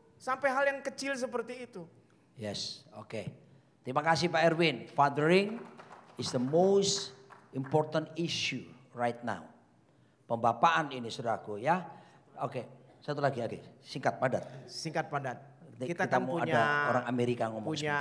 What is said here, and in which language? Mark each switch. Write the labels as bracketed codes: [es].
[id] Sampai hal yang kecil seperti itu. Yes, oke. Terima kasih Pak Erwin. [en] Fathering is the most important issue right now. [id] Pembapaan ini saudaraku ya. Oke, satu lagi, singkat padat. Singkat padat. Kita kan punya ada orang Amerika ngomong